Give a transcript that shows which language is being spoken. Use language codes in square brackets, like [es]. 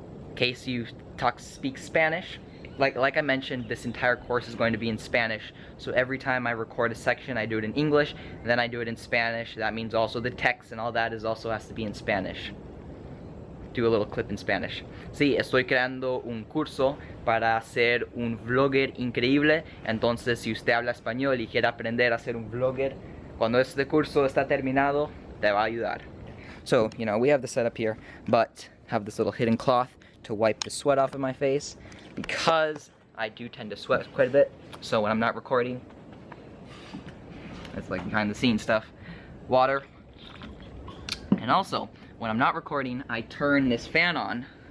[en] In case you speak Spanish, like I mentioned, this entire course is going to be in Spanish. So every time I record a section, I do it in English, then I do it in Spanish. That means also the text and all that also has to be in Spanish. Do a little clip in Spanish. [es] Sí, estoy creando un curso para ser un vlogger increíble. Entonces, si usted habla español y quiere aprender a ser un vlogger, cuando este curso está terminado, te va a ayudar. [en] So, you know, we have the setup here, but have this little hidden cloth to wipe the sweat off of my face, because I do tend to sweat quite a bit. So when I'm not recording, it's like behind the scenes stuff. Water. And also, when I'm not recording, I turn this fan on.